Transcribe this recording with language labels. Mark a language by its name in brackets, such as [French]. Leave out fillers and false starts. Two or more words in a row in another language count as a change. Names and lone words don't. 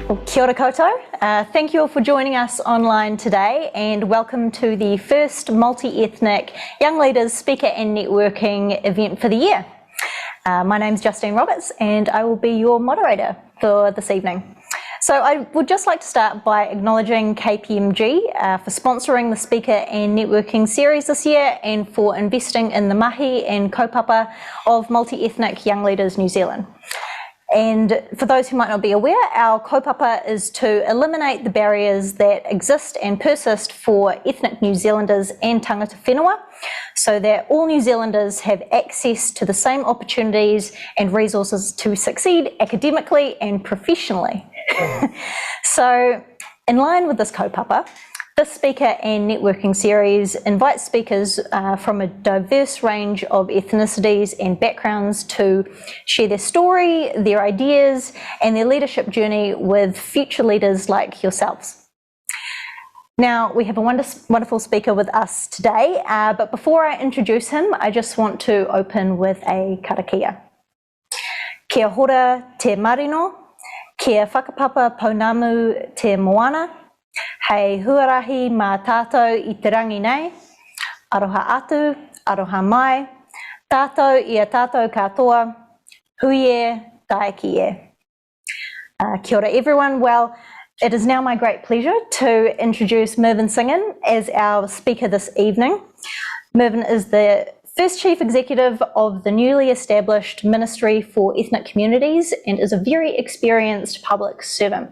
[Māori] Kia ora koutou. [English] Thank you all for joining us online today and welcome to the first Multi-Ethnic Young Leaders Speaker and Networking event for the year. My name's Justine Roberts and I will be your moderator for this evening. So I would just like to start by acknowledging KPMG for sponsoring the Speaker and Networking series this year and for investing in the mahi and kaupapa of Multi-Ethnic Young Leaders New Zealand. And for those who might not be aware, our kaupapa is to eliminate the barriers that exist and persist for ethnic New Zealanders and [Māori] tangata whenua, [English] so that all New Zealanders have access to the same opportunities and resources to succeed academically and professionally. So, in line with this kaupapa, this Speaker and Networking series invites speakers from a diverse range of ethnicities and backgrounds to share their story, their ideas, and their leadership journey with future leaders like yourselves. Now, we have a wonderful speaker with us today, but before I introduce him, I just want to open with a karakia. [Māori] Kia hora te marino, kia whakapapa pounamu te moana, hei huarahi mā tātou I te rangi nei, aroha atu, aroha mai, tātou I a tātou katoa, hui e, taiki e. Kia ora [English] everyone. Well, it is now my great pleasure to introduce Mervin Singham as our speaker this evening. Mervin is the first Chief Executive of the newly established Ministry for Ethnic Communities and is a very experienced public servant.